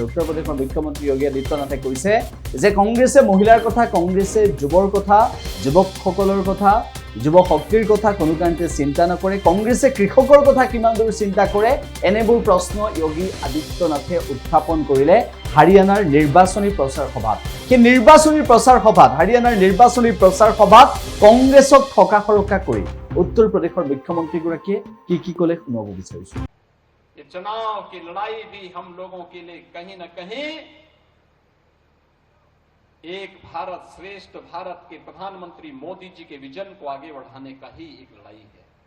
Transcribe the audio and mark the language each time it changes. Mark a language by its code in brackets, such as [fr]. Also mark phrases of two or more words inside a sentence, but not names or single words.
[as] উত্তৰ প্ৰদেশৰ মুখ্যমন্ত্ৰী যোগী আদিত্যনাথে কৈছে যে কংগ্ৰেছে মহিলাৰ কথা, কংগ্ৰেছে যুৱৰ কথা, যুৱকসকলৰ কথা, যুৱ শক্তিৰ কথা কোনো কাৰণতে চিন্তা নকৰে। কংগ্ৰেছে কৃষকৰ কথা কিমান দূৰ চিন্তা কৰে, এনেবোৰ প্ৰশ্ন যোগী আদিত্যনাথে উত্থাপন কৰিলে হাৰিয়ানাৰ নিৰ্বাচনী প্ৰচাৰ সভাত। সেই নিৰ্বাচনী প্ৰচাৰ সভাত, হাৰিয়ানাৰ নিৰ্বাচনী প্ৰচাৰ সভাত কংগ্ৰেছক ঠকা সৰকা কৰি উত্তৰ প্ৰদেশ মুখ্যমন্ত্ৰী কি ক'লে শুনাব বিচাৰ। [hi] चुनाव की लड़ाई भी हम लोगों के लिए कहीं न कहीं एक भारत श्रेष्ठ भारत के प्रधानमंत्री मोदी जी के विजन को आगे बढ़ाने का ही एक लड़ाई है।